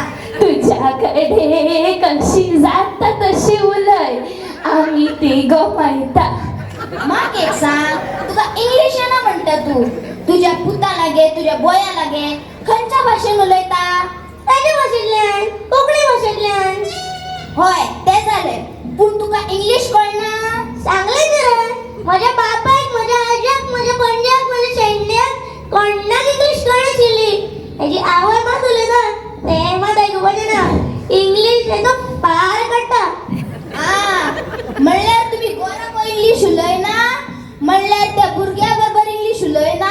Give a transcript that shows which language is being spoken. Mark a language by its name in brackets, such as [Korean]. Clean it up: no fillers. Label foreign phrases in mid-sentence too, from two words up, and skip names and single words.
[Konkani] तुझ्या कडे कशी जाता तशी उलय, आम्ही ती गोमायता. म्हाका एक सांग, तुका इंग्लिश येना म्हणटा तू. तुझ्या पुता लागे, तुझ्या बोया लागे खंयच्या भाशेन उलयता? ताच्या भाशेंतल्यान, कोंकणी भाशेंतल्यान. होय, तें जालें. पूण तुका इंग्लिश कळना? सांगले तर माझ्या बापाक, माझ्या आज्याक, माझ्या पणज्याक, माझ्या शेंड्याक कोणाक इंग्लिश कळनाशिल्ली. हेजी आवय मात उलयता ते मात आयकुपाचें ना. इंग्लिश हेजो पार काडटा. म्हणल्यार तुम्ही गोराको इंग्लिश उलयना, म्हणल्यार त्या भुरग्या बरोबर इंग्लिश उलयना.